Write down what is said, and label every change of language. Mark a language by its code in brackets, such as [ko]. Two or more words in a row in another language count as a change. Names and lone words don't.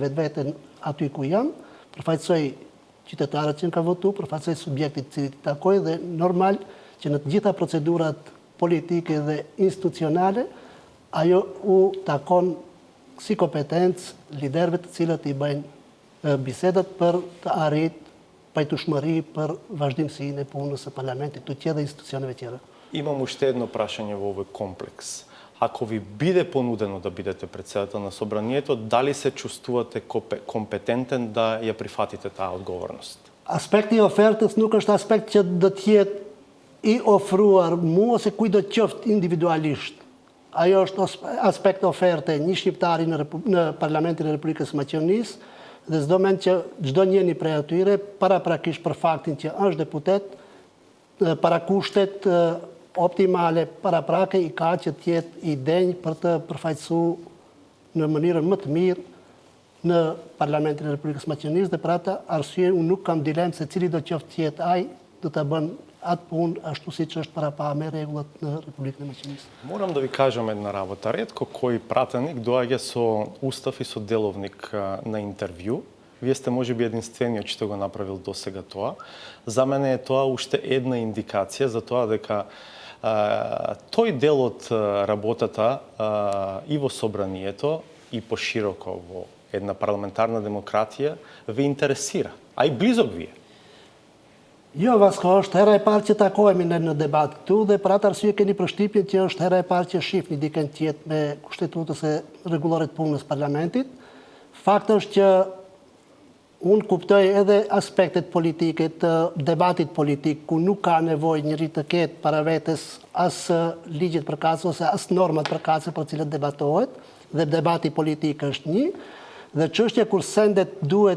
[sq] vetveten aty ku jam, përfaqësoj qytetarët që në ka votu, përfaqësoj subjektit cilit i takoj dhe normal që në të gjitha procedurat politike dhe institucionale, ajo u takon si kompetencë liderëve të cilët i bëjnë bisedat për të arritur pajtueshmëri për vazhdimsinë e punës së parlamentit të tjerë dhe institucioneve tjera. [mk] Имам уште едно прашање во овој комплекс. Ако ви биде понудено да бидете председател на Собранието, дали се чувствувате компетентен да ја прифатите таа одговорност? [sq] Aspekti i ofertës nuk është aspekt që do të jetë i ofruar mua ose kujt do të qoftë individualisht. Ajo është aspekt oferte një shqiptari në Parlamentin e Republikës Maqedonisë dhe s'do mend që çdo njeri prej atyre paraprakisht për faktin që është deputet, para kushtet optimale paraprake i ka që t'jetë i denjë për të përfaqësuar në mënyrën më të mirë në Parlamentin e Republikës Maqedonisë dhe për atë arsye unë nuk kam dilemë se cili do qoftë t'jetë ai do ta bën atë punë ashtu siç është parapa me rregullat në Republikën e Maqedonisë. [mk] Морам да ви кажам една работа. Ретко кој пратеник доаѓа со устав и со деловник на интервју. Вие сте можеби единствениот што го направил досега тоа. За мене е тоа уште една индикација за тоа дека тој дел од работата и во Собранието и пошироко во една парламентарна демократија ве интересира, а и близок ви е. [sq] Jo, Vasko, është hera e parë që takohemi në debat këtu dhe për atë arsye keni përshtypjen që është hera e parë që shihni dikën tjetër me kushtetutës e rregullore të punës parlamentit. Fakti është që unë kuptoj edhe aspektet politike të debatit politik, ku nuk ka nevojë njëri të ketë para vetes as ligjet përkatëse ose as normat përkatëse për cilët debatohet, dhe debati politik është një, dhe çështja kur sendet duhet